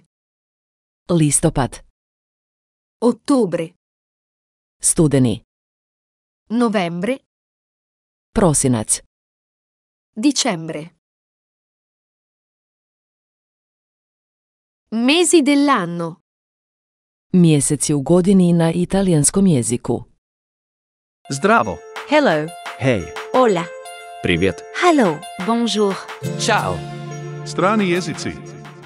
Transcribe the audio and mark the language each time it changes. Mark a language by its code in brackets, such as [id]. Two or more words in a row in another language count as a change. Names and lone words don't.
[bs] listopad, [it] Ottobre. [bs] studeni, [it] Novembre. [bs] prosinac. [it] Dicembre. Mesi dell'anno. [bs] Mjeseci u godini na italijanskom jeziku. Zdravo. [en] Hello. [sv] Hej. [es] Hola. [ru] Привет. [en] Hello. Bonjour. [bs] Ćao. Strani jezici.